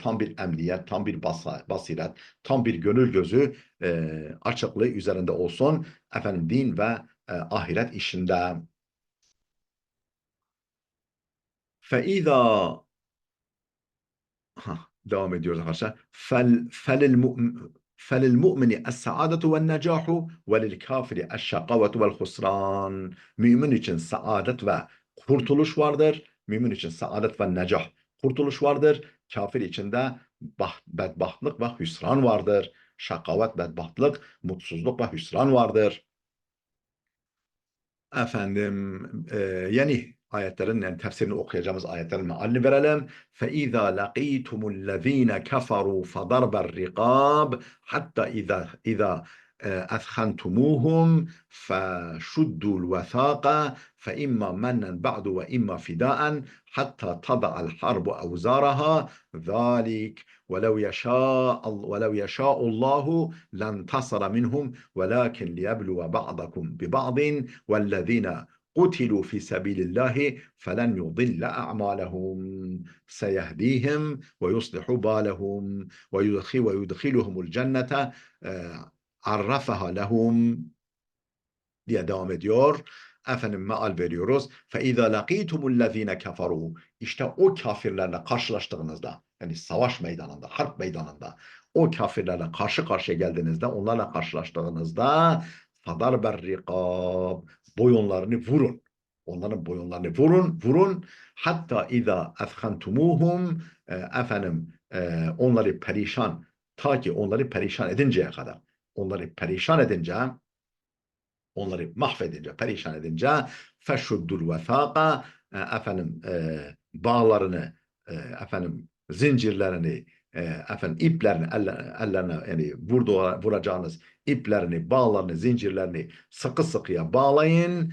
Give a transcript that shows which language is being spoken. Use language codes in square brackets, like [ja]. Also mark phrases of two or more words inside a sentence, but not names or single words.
[tr] Tam bir emniyet, tam bir basiret, tam bir gönül gözü açıklığı üzerinde olsun. Din ve ahiret işinde. فَاِذَا devam ediyoruz arkadaşlar. [ar] فَلِلْمُؤْمِنِ السَّعَادَةُ وَالنَّجَاحُ وَلِلْكَافِرِ الشَّقَوَةُ وَالْخُسْرَانُ [tr] Mümin için saadet ve kurtuluş vardır. Mümin için saadet ve necah, kurtuluş vardır. Kafir için de bedbahtlık ve hüsran vardır. Şakavet, bedbahtlık, mutsuzluk ve hüsran vardır. Yani ayetlerin yani tefsirini okuyacağımız ayetlerin mealini verelim. [ar] فَإِذَا لَقِيتُمُ الَّذ۪ينَ كَفَرُوا فَضَرْبَ الرِّقَابِ حَتَّى إِذَا أثخنتموهم فشدوا الوثاق فإما منا بعد وإما فداء حتى تضع الحرب أوزارها ذلك ولو يشاء الله لانتصر منهم ولكن ليبلو بعضكم ببعض والذين قتلوا في سبيل الله فلن يضل أعمالهم سيهديهم ويصلح بالهم ويدخلهم الجنة عرفها لهم [tr] diye devam ediyor. Efendim meal veriyoruz. [ar] فَاِذَا لَقِيتُمُ الَّذ۪ينَ كَفَرُوا [tr] İşte o kafirlerle karşılaştığınızda, yani savaş meydanında, harp meydanında, o kafirlerle karşı karşıya geldiğinizde, onlarla karşılaştığınızda [ar] فَضَرْبَ الرِّقَابِ [tr] boyunlarını vurun. Onların boyunlarını vurun. Hatta [ar] اِذَا اَثْخَنْتُمُوهُمْ [tr] efendim onları perişan, ta ki onları perişan edinceye kadar, onları perişan edince, onları mahvedince, perişan edince [ar] فشدوا الوثاق [tr] efendim bağlarını efendim zincirlerini efendim iplerini ellerine yani vuracağınız iplerini, bağlarını, zincirlerini sıkı sıkıya bağlayın.